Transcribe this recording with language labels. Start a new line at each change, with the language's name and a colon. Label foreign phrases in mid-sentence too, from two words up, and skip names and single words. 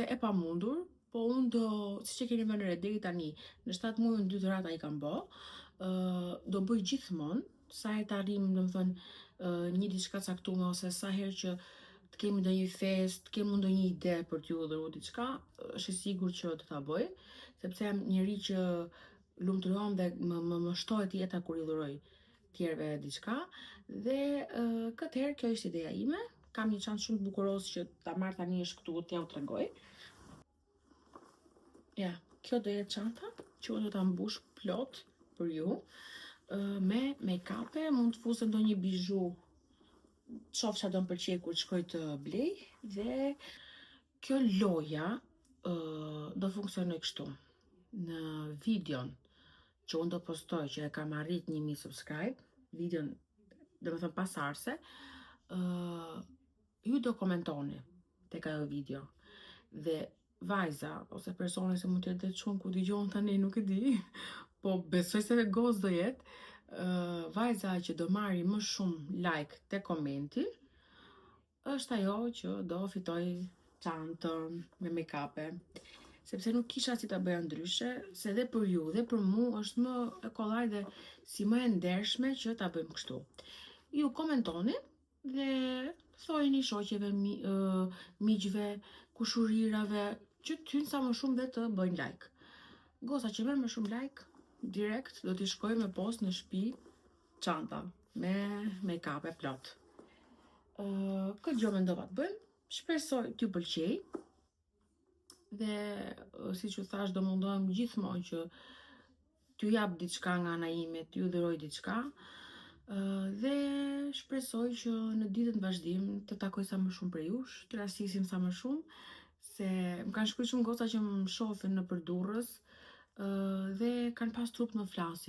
Albanian: e pamundur, po unë do, siç e keni vënë re deri tani, në 7 muaj 2 dhurata I kam bë, do bëj gjithmonë, sa herë të arrim, domethënë, një diçka caktuar ose sa herë që të kemi ndonjë fest, të kemi ndonjë ide për t'ju dhëruar diçka, është e sigurt që do ta bëj, sepse jam njeri që lumturohem dhe më shtohet jeta kur I dhuroj tjerëve diçka, dhe këtë herë kjo është ideja ime. Kam një çantë shumë të bukuros që ta marr tani është këtu, t'ja u tregoj. Ja, kjo do jetë çanta që unë do ta mbush plot për ju, me make-up-e, mund të fusë ndonjë bizhu, qof që do më pëlqej kur shkoj të blej, dhe kjo loja do funksionoj kështu. Në videon që unë do postoj që e kam arrit 1000 subscribe, videon do me thënë pasarse, ju do komentoni tek ajo video, dhe vajza ose personi se mund të jetë çun ku dëgjon tani nuk e di, po besoj se gozë do jetë, vajza që do marri më shumë like te komenti është ajo që do fitoj çantën me make-up-e, sepse nuk kisha si ta bëja ndryshe, se dhe për ju dhe për mu është më e kollaj dhe si më e ndershme që ta bëjmë kështu. Ju komentoni dhe thojeni shoqeve, miqve, kushurirave, që t'hynë sa më shumë dhe të bëjnë like. Goza që merr më shumë like, direkt do t'i shkoj me post në shtëpi çanta me make-up e plot. Këtë gjë mendova të bëjmë, shpresoj t'ju pëlqej, dhe siç ju thash do mundohem gjithmonë që t'ju jap diçka nga ana ime, t'ju dhuroj diçka, dhe shpresoj që në ditën vazhdim të takoj sa më shumë prej jush, të rastisim sa më shumë, se më kanë shkruar shumë goca që më shohin nëpër Durrës, dhe kanë pas turp më flasin.